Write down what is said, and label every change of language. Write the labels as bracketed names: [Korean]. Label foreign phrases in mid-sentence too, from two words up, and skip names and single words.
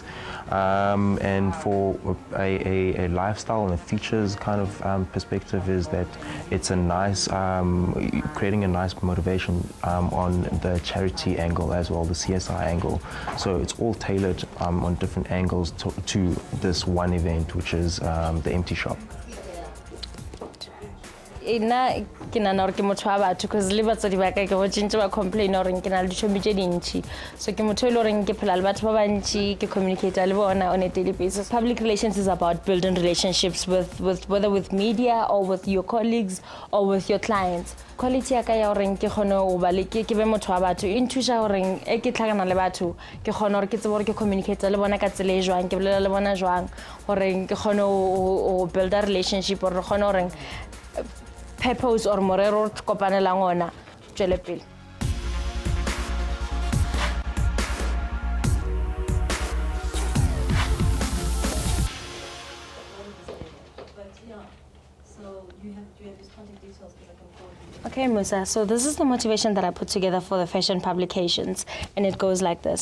[English] And for a lifestyle and a features kind of perspective is that it's a nice, creating a nice motivation on the charity angle as well, the CSI angle. So it's all tailored on different angles to this one event, which is the empty shop. [Northern Sotho] Ina ke nana gore ke motho wa batho because le batsadi ba ka ke go tshintse ba complain gore ke na le ditšhomi tše dintši, so ke motho le gore ke phela le batho ba bantši, ke communicate le bona [English] on a daily basis. Public relations is about building relationships with whether with media or with your colleagues or with your clients. [Northern Sotho] Quality ya ka ya gore ke kgone go ba le ke be motho wa batho e nthuša gore e ke tlhakana le batho ke kgone gore ke tsebe gore ke communicate le bona ka tsela e jwang, ke bolela le bona jwang gore ke kgone go [English] build a relationship [Northern Sotho] gore re kgone gore purpose or morero kopanelang ona tswele pele. [English] Okay, Musa, so this is the motivation that I put together for the fashion publications, and it goes like this.